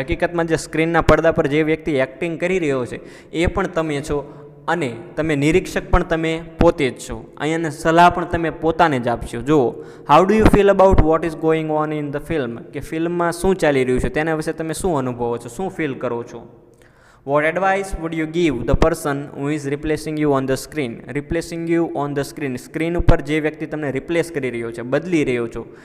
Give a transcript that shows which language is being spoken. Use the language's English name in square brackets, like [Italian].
[Gujarati] હકીકતમાં જે સ્ક્રીનના પડદા પર જે વ્યક્તિ એક્ટિંગ કરી રહ્યો છે એ પણ તમે છો, અને તમે નિરીક્ષક પણ તમે પોતે જ છો. અહીંયાને સલાહ પણ તમે પોતાને જ આપશો. જુઓ, [English] How do you feel about what is going on in the film. [Gujarati] કે ફિલ્મમાં શું ચાલી રહ્યું છે તેના વિશે તમે શું અનુભવો છો, શું ફીલ કરો છો. [English] What advice would you give the person who is replacing you on the screen? Replacing you on the screen. [Gujarati] Screen ઉપર જે વ્યક્તિ તમને રિપ્લેસ કરી રહ્યો છે, બદલી રહ્યો છો.